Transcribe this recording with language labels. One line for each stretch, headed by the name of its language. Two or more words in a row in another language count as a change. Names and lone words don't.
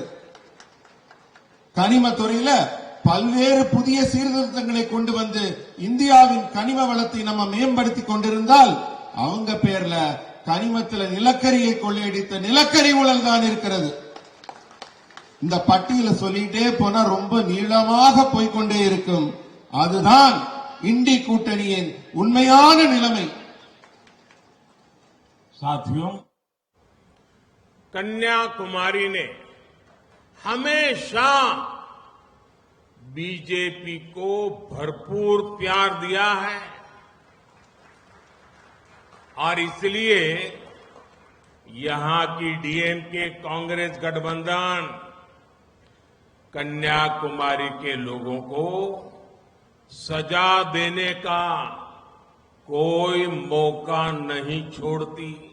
Tamil: கனிமத்துறையில பல்வேறு புதிய சீர்திருத்தங்களை கொண்டு வந்து இந்தியாவின் கனிம வளத்தை நம்ம மேம்படுத்தி கொண்டிருந்தால் அவங்க பேர்ல கனிமத்தில நிலக்கரியை கொள்ளையடித்த நிலக்கரி ஊழல் தான் இருக்கிறது. இந்த பட்டியலை சொல்லிட்டே போனா ரொம்ப நீளமாக போய்கொண்டே இருக்கும். அதுதான் இண்டி கூட்டணியின் உண்மையான நிலைமை.
Hindi: साथियों, कन्याकुमारी ने हमेशा बीजेपी को भरपूर प्यार दिया है और इसलिए यहां की डीएमके कांग्रेस गठबंधन कन्याकुमारी के लोगों को सजा देने का कोई मौका नहीं छोड़ती।